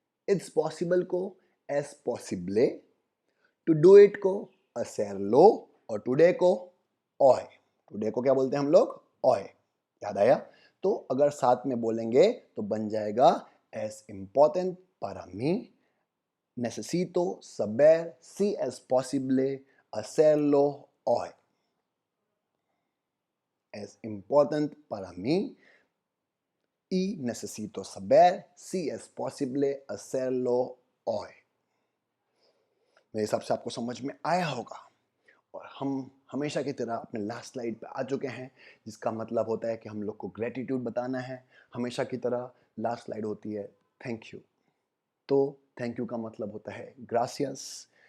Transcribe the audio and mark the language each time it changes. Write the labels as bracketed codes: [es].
[en] it's possible [hi] को [es] एस पॉसिबले। [en] to do it [hi] को [es] असेर लो, [hi] और टुडे को ऑय। टुडे को क्या बोलते हैं हम लोग? ऑय। याद आया? तो अगर साथ में बोलेंगे तो बन जाएगा [es] एस इम्पोर्टेंट para mí, necesito saber si es posible hacerlo hoy. es important para mí y necesito saber si es posible hacerlo hoy. [hi] मेरे हिसाब से आपको समझ में आया होगा और हम हमेशा की तरह अपने लास्ट स्लाइड पे आ चुके हैं, जिसका मतलब होता है कि हम लोग को ग्रेटिट्यूड बताना है। हमेशा की तरह लास्ट स्लाइड होती है थैंक यू। तो थैंक यू का मतलब होता है ग्रासियस।